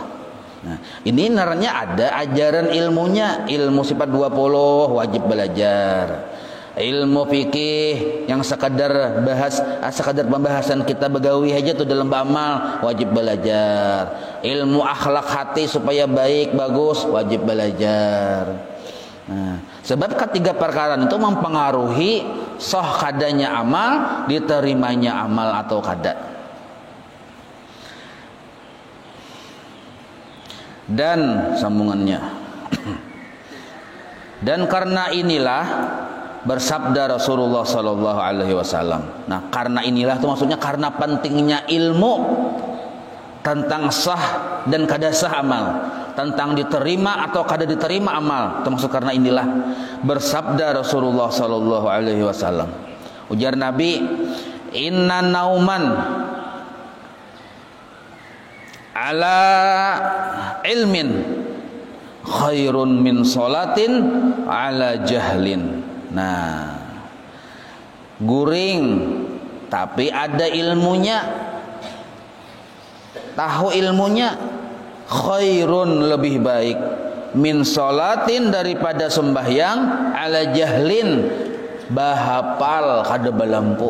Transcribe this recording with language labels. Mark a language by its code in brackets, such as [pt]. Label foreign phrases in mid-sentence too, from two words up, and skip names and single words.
[bjn] Nah, ini naranya ada ajaran ilmunya, ilmu sifat 20 wajib belajar. Ilmu fikih yang sekadar pembahasan kita begawi aja tuh dalam beramal wajib belajar. Ilmu akhlak hati supaya baik bagus wajib belajar. Nah, sebab ketiga perkara itu mempengaruhi sah kadanya amal, diterimanya amal atau kada. [id] Dan sambungannya. Dan karena inilah bersabda Rasulullah [ar] صلى الله عليه وسلم. [bjn] Nah, karena inilah itu maksudnya karena pentingnya ilmu tentang sah dan kada sah amal, tentang diterima atau kada diterima amal, termasuk karena inilah bersabda Rasulullah [ar] صلى الله عليه وسلم. [bjn] Ujar Nabi, [ar] "إن نوما على علم خير من صلاة على جهل." [bjn] Nah, guring tapi ada ilmunya, tahu ilmunya, khairun lebih baik [ar] من صلاة [bjn] daripada sembahyang [ar] على جهل [bjn] bahapal kada balampu.